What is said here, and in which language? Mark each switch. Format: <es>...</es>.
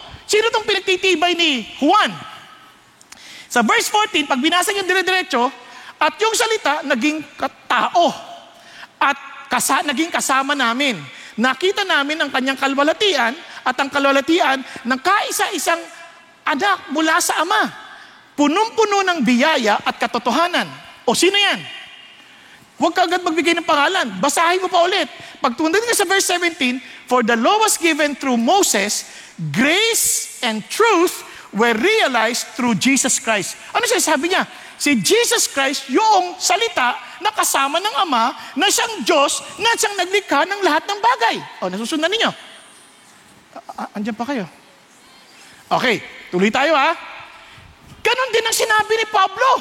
<tl>Sino tong pinagtitibay ni Juan? Sa verse 14, pag binasa niyo dire-diretso, at yung salita naging tao at naging kasama namin. Nakita namin ang kanyang kalwalatian at ang kalwalatian ng kaisa-isang anak mula sa Ama. Punong-puno ng biyaya at katotohanan. O sino yan? Huwag ka agad magbigay ng pangalan. Basahin mo pa ulit. Pagtundan ka sa verse 17,</tl> <en>for the law was given through Moses, grace and truth were realized through Jesus Christ.</en> <tl>Ano sinasabi niya? Si Jesus Christ, yung salita na kasama ng Ama, na siyang Diyos, na siyang naglikha ng lahat ng bagay. O, nasusundan ninyo? Andiyan pa kayo? Okay, tuloy tayo ha. Ganon din ang sinabi ni Pablo.</tl>